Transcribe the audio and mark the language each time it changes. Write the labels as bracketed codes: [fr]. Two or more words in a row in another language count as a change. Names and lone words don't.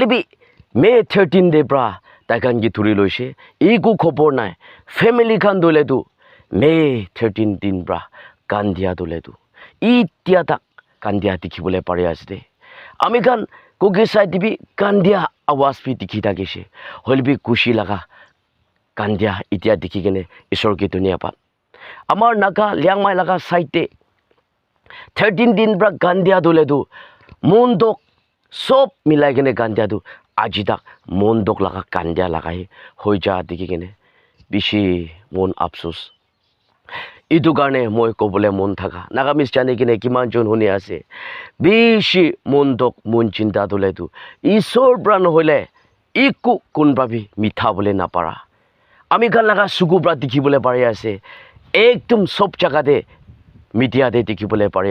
[nag] bi May 13 de bra takan gi thuri loise iku khobor nai family khan dole tu May 13 din bra kandia dole tu itia tak kandia dikhibole pare ase de ami kan kogi side bi kandia awas bi dikhi thakise holbi kushi laga kandia itia dikhi gene isor ki dunia pa amar naga liangmai laga side te 13 din bra kandia dole tu mundok sob milai gene kandia tu আজি তাক মন দক লাগা কান্দিয়া লাগাই হৈ যা দেখি কিনে বেছি মন আফসোস এইটো কাৰণে মই ক'বলৈ মন থাকা নাগামিজ জানি কিনে কিমানজন শুনি আছে বেছি মন দক মন চিন্তা তোলেতো ঈশ্বৰ পৰা নহ'লে একো কোনভাবি মিঠা বুলি নাপাৰা আমি গান লগা চকু পৰা দেখিবলৈ পাৰি আছে একদম চব জেগাতে মিডিয়াতে দেখিবলৈ পাৰি